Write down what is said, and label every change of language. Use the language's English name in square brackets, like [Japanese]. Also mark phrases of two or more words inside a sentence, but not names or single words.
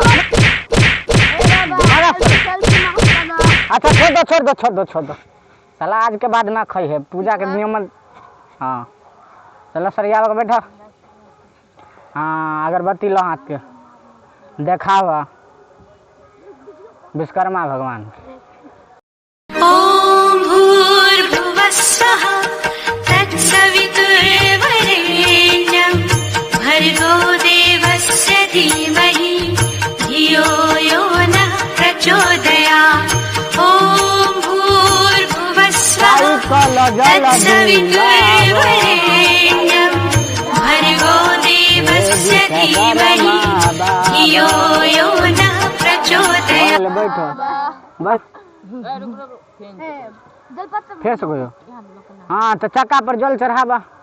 [Bhojpuri] अच्छा छोड़ दो साला आज के बाद ना खाई है पूजा के नियम। हाँ चलो सरिया के बैठा। हाँ अगरबत्ती लो हाथ के देखावा विश्वकर्मा भगवान। [Sanskrit] ओम भूर्भुवस्सुः तत्सवितुर्वरेण्यम् भर्गो देवस्य धीमहि धियो यो नः प्रचोदयात्। ओम भूर्भुवस्सुः तत्सवितुर्वरेण्यम् भर्गो देवस्य धीमहि धियो यो नः प्रचोदयात्। [Bhojpuri] बैठो बस फिर से करो। हाँ तो चक्का पर जल चढ़ावा।